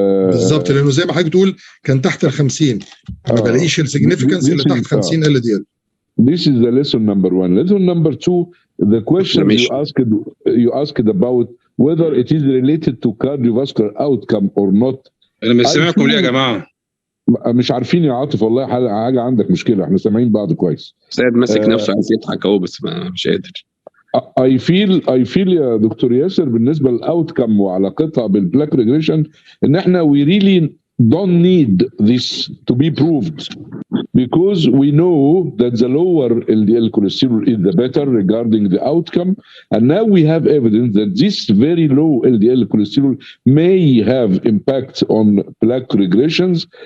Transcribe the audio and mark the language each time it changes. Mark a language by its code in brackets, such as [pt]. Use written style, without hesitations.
[ar] بالظبط، لانه زي ما حضرتك بتقول كان تحت ال 50 ما بلاقيش السيجنيفيكانس اللي تحت 50 ال دي ال. [en] This is the lesson number one. Lesson number two, the question you asked about whether it is related to cardiovascular outcome or not. [ar] انا مش سامعكم ليه يا جماعه؟ مش عارفين يا عاطف، والله حاجه عندك مشكله، احنا سامعين بعض كويس. سيد ماسك نفسه عايز يضحك اهو بس مش قادر. [en] I feel [ar] يا دكتور ياسر بالنسبه للاوتكم وعلاقتها بالبلاك ريجريشن ان احنا [en] we really don't need this to be proved because we know that the lower LDL cholesterol is the better regarding the outcome, and now we have evidence that this very low LDL cholesterol may have impact on plaque regressions.